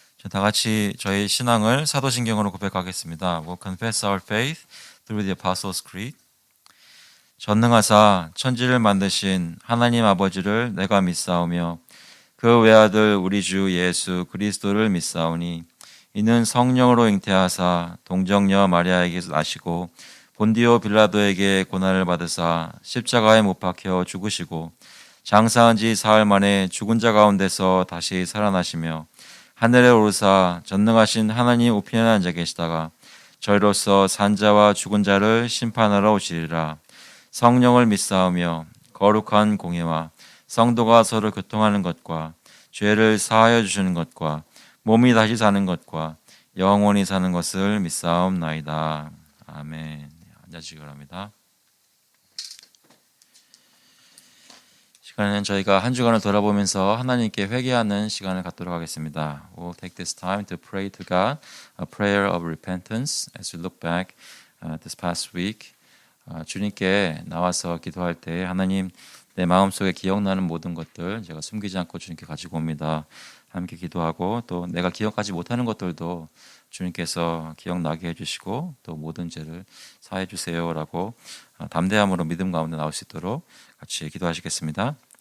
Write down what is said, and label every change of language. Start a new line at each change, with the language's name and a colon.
Korean: 다 같이 저희 신앙을 사도신경으로 고백하겠습니다.
English: We'll confess our faith through the Apostles' Creed.
Korean: 전능하사 천지를 만드신 하나님 아버지를 내가 믿사오며 그 외아들 우리 주 예수 그리스도를 믿사오니 이는 성령으로 잉태하사 동정녀 마리아에게서 나시고 본디오 빌라도에게 고난을 받으사 십자가에 못 박혀 죽으시고 장사한 지 사흘 만에 죽은 자 가운데서 다시 살아나시며 하늘에 오르사 전능하신 하나님 우편에 앉아 계시다가 저희로서 산자와 죽은 자를 심판하러 오시리라. 성령을 믿사오며 거룩한 공예와 성도가 서로 교통하는 것과 죄를 사하여 주시는 것과 몸이 다시 사는 것과 영원히 사는 것을 믿사옵나이다. 아멘. 앉아주시기 바랍니다. 시간에는 저희가 한 주간을 돌아보면서 하나님께 회개하는 시간을 갖도록 하겠습니다.
English: We'll take this time to pray to God, a prayer of repentance as we look back this past week.
Korean: 주님께 나와서 기도할 때 하나님 내 마음속에 기억나는 모든 것들 제가 숨기지 않고 주님께 가지고 옵니다. 함께 기도하고 또 내가 기억하지 못하는 것들도 주님께서 기억나게 해주시고 또 모든 죄를 사해 주세요라고 담대함으로 믿음 가운데 나올 수 있도록 같이 기도하시겠습니다.